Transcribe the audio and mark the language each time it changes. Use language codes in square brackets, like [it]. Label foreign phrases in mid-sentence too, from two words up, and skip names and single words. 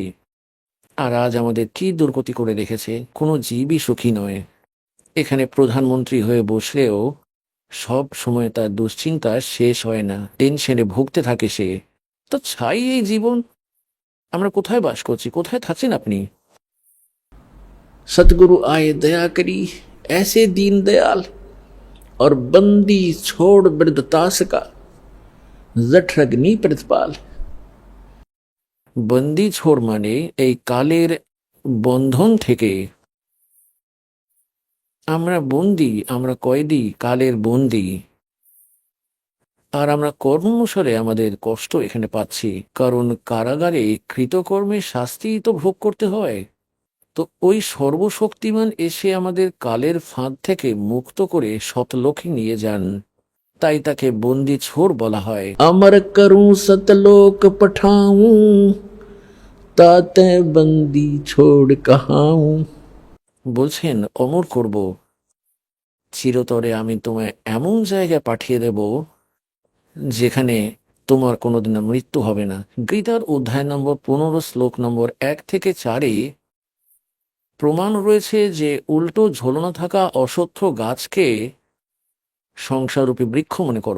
[bn] আর আজ আমাদের কি দুর্গতি করে রেখেছে। কোনো জীবই সুখী নয়। এখানে প্রধানমন্ত্রী হয়ে বসলেও সব সময় তার দুশ্চিন্তা শেষ হয় না, টেনশনে ভুগতে থাকে সে। তো ছাই এই জীবন। আমরা কোথায় বাস করছি, কোথায় থাকছেন আপনি? [hi] सतगुरु आए दया करी, ऐसे दीन दयाल, और बंदी छोड़ वृद्धतास का, जठरग्नि प्रतिपाल। बंदी छोड़ [bn] মানে এই কালের বন্ধন থেকে আমরা বন্দি, আমরা কয়েদি, কালের বন্দি। আর আমরা কর্মনুসারে আমাদের কষ্ট এখানে পাচ্ছি, কারণ কারাগারে কৃতকর্মের শাস্তি তো ভোগ করতে হয়। তো ওই সর্বশক্তিমান এসে আমাদের কালের ফাঁদ থেকে মুক্ত করে সতলোকে নিয়ে যান, তাই তাকে [hi] बंदी छोड़ [bn] বলা হয়। [hi] अमर करूं सतलोक पठाऊं, ताते बंदी छोड़ कहाऊं। [bn] বলছেন অমর করব, চিরতরে আমি তোমায় এমন জায়গায় পাঠিয়ে দেব যেখানে তোমার কোনোদিন মৃত্যু হবে না। গীতার অধ্যায় নম্বর 15 শ্লোক নম্বর 1 থেকে 4-এ প্রমাণ রয়েছে যে উল্টো ঝোলানো থাকা অশ্বত্থ গাছকে সংসাররূপী বৃক্ষ মনে করো।